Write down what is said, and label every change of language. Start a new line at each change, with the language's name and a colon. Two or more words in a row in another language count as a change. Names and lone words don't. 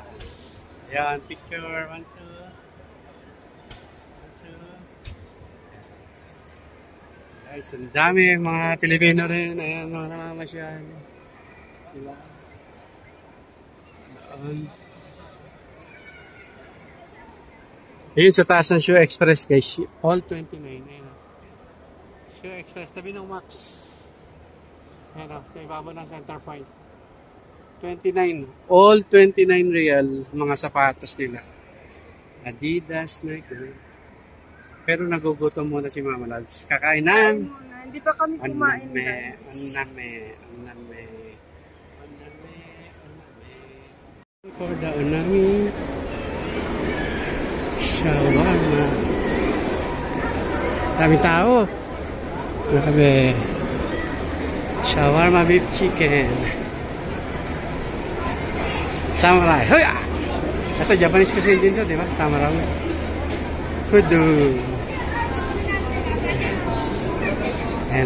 Filipino: Ayan, picture. 1, 2. 1, 2. Guys, ang dami. Mga Pilipino rin. Ayan, mga namamasyal. Sila. Doon. Ayun sa taas ng Shoe Express, guys. All 29. Ayan. Shoe Express. Tabi ng Max. Ayan o, sa ibabaw ng
English: center point.
Filipino: 29. All 29 real mga sapatos nila. Adidas, Nike. Pero nagugutom muna si Mama Labs. Kakain na. Hindi pa kami kumain. Aname. For the unami. Shawarma. Dami tao. Grabe. Shawarma
English: beef chicken.
Filipino: Samurai. Hoya! Ito,
English: Japanese cuisine
Filipino: din to, di ba? Samurai. Fudu. Ayan o.